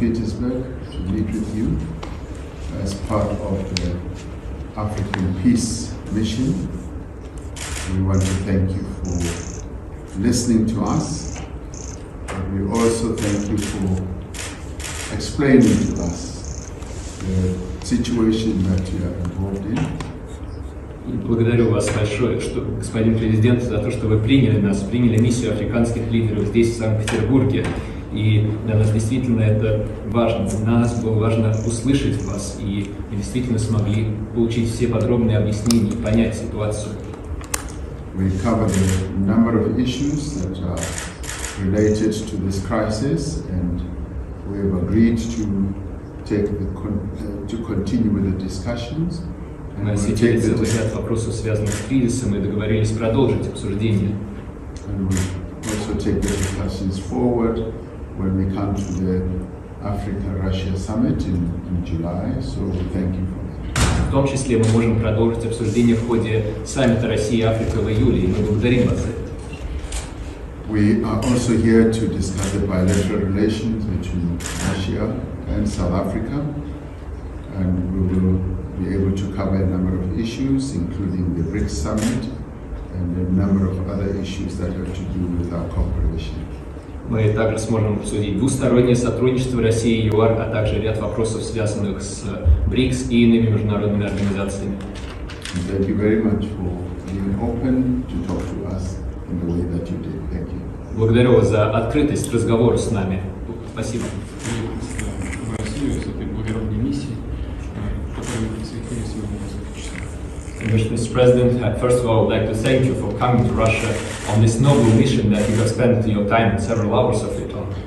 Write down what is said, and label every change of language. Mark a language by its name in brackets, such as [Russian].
[English] Petersburg to meet with you as part of the African Peace Mission. We want to thank you for listening to us, but we also thank you for explaining to us the situation that you are involved in. [Russian] И благодарю вас большое, господин президент, за то, что вы приняли нас, приняли миссию африканских лидеров здесь, в Санкт-Петербурге. И для нас действительно это важно. Для нас было важно услышать вас, и мы действительно смогли получить все подробные объяснения и понять ситуацию. [English] We covered a number of issues that are related to this crisis, and we have agreed to continue with the discussions. [Russian] Мы осветили целый ряд вопросов, связанных с кризисом, и договорились продолжить обсуждение. [English] And we'll also take the discussions forward when we come to the Africa-Russia summit in July, so we thank you for that. [Russian] В том числе мы можем продолжить обсуждение в ходе саммита Россия и Африка в июле, и мы благодарим вас за это. [English] We are also here to discuss the bilateral relations between Russia and South Africa, and we will be able to cover a number of issues, including the BRICS summit and a number of other issues that have to do with our cooperation. [Russian] Мы также сможем обсудить двустороннее сотрудничество России и ЮАР, а также ряд вопросов, связанных с БРИКС и иными международными организациями. [English] Thank you very much for being open to talk to us in the way that you did. Thank you. [Russian] Благодарю вас за открытость к разговору с нами. Спасибо. В Россию с этой благородной миссией, которой мы присоединились сегодня несколько часов. [English] Mr. President, first of all, I would like to thank you for coming to Russia on this noble mission that you have spent your time and several hours of it on.